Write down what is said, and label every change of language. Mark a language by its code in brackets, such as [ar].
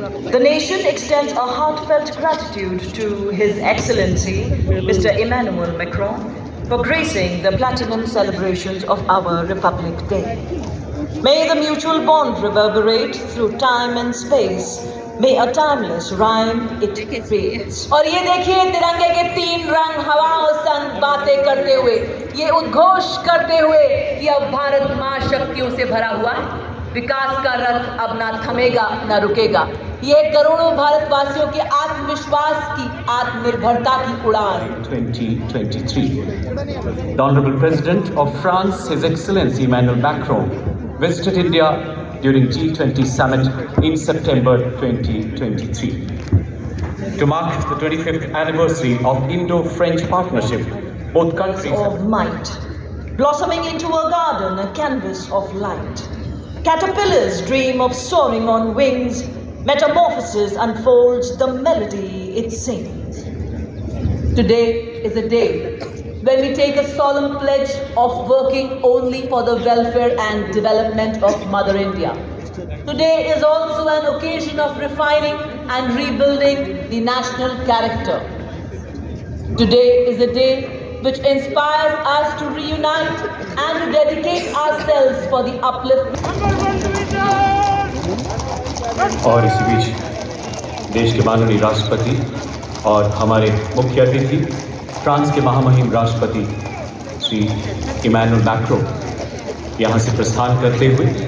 [en] The nation extends a heartfelt gratitude to His Excellency Mr. Emmanuel Macron for gracing the platinum celebrations of our Republic Day. May the mutual bond reverberate through time and space. May a timeless rhyme it creates. [hi] और ये देखिए तिरंगे के 3 रंग हवाओं संग बातें करते हुए, ये उद्घोष करते हुए कि अब भारत मां शक्तियों से भरा हुआ है। विकास का रथ अब ना थमेगा ना रुकेगा। ये करोड़ों भारतवासियों के आत्मविश्वास की, आत्मनिर्भरता की उड़ान। [en] 2023. The Honorable President of France, His Excellency Emmanuel Macron, visited India during G20 summit in September 2023. To mark the 25th anniversary of Indo-French partnership, both countries of might, blossoming into a garden, a canvas of light. Caterpillars dream of soaring on wings, metamorphosis unfolds the melody it sings. Today is a day when we take a solemn pledge of working only for the welfare and development of Mother India. Today is also an occasion of refining and rebuilding the national character. Today is a day which inspires us to reunite and to dedicate ourselves for the upliftment. [hi] और इसी बीच देश के माननीय राष्ट्रपति और हमारे मुख्य अतिथि फ्रांस के महामहिम राष्ट्रपति श्री इमैनुअल मैक्रो यहाँ से प्रस्थान करते हुए